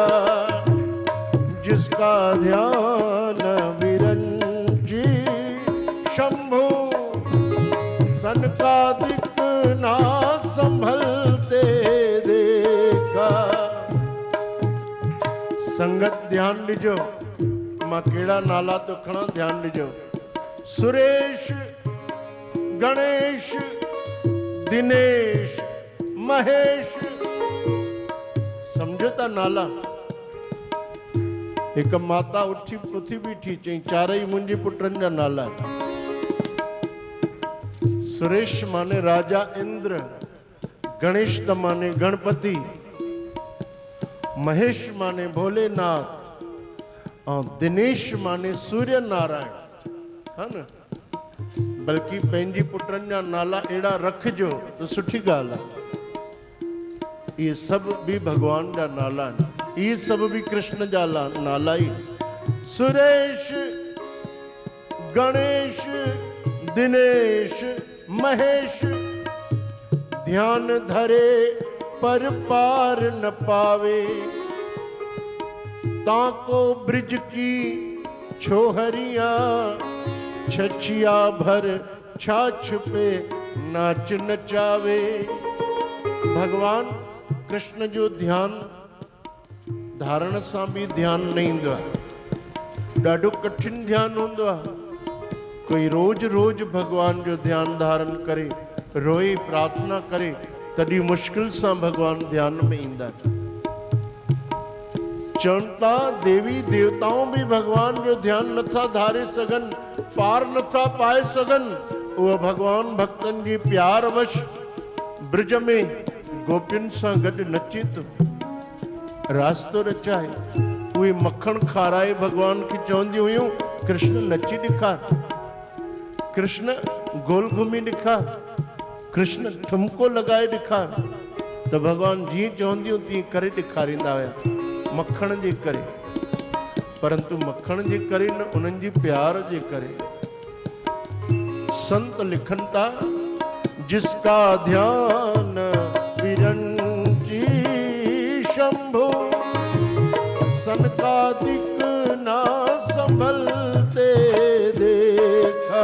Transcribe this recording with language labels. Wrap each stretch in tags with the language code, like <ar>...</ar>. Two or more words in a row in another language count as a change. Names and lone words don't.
<hi>जिसका ध्यान विरंची शंभु संकादिक ना संभलते देखा।</hi> <sd>संगत ध्यान ॾिजो, मां कहिड़ा नाला तो खणा, ध्यान ॾिजो। सुरेश, गणेश, दिनेश, महेश, सम्झो था नाला। हिक माता उठी पृथ्वी बीठी चई चारई मुंहिंजे पुटनि जा नाला। सुरेश माने राजा इंद्र, गणेश त माने गणपति, महेश माने भोलेनाथ और दिनेश माने सूर्य नारायण, है न। बल्कि पंहिंजी पुटनि जा नाला अहिड़ा रखिजो त सुठी ॻाल्हि आहे। इहे सभु बि भॻवान जा नाला आहिनि, इहे सभु बि कृष्ण जा नाला ई।</sd> <hi>सुरेश, गणेश, दिनेश, महेश, ध्यान धरे पर पार न पावे। ताको ब्रिज की छोहरिया छछिया भर छाछ पे नाच नचावे।</hi> <sd>भगवान कृष्ण जो ध्यान धारण सां भी ध्यान न ईंदो आहे, ॾाढो कठिन ध्यान हूंदो आहे। कोई रोज रोज भगवान जो ध्यान धारण करे, रोए प्रार्थना करे, तॾहिं मुश्किल सां भगवान ध्यान में ईंदा। चवनि देवी देवताओं भी भगवान जो ध्यान नथा धारे सघन, पार नथा पाए सघन। उहो भगवान भक्तन जी प्यार वश ब्रिज में गोपियुनि सां गॾु नचे थो, रास्तो रचाए। उहे मखण खाराए भगवान खे चवंदी हुयूं कृष्ण नची ॾेखार, कृष्ण गोल घुमी ॾेखार, कृष्ण ठुमको लॻाए ॾेखार। त भगवान जीअं चवंदियूं तीअं करे ॾेखारींदा हुया, मखण जे करे। परंतु मखण जे करे न, उन्हनि जी प्यार जे करे। संत लिखन था,</sd> <hi>जिसका ध्यान विरंची शंभु सनकादिक ना संभलते देखा।</hi>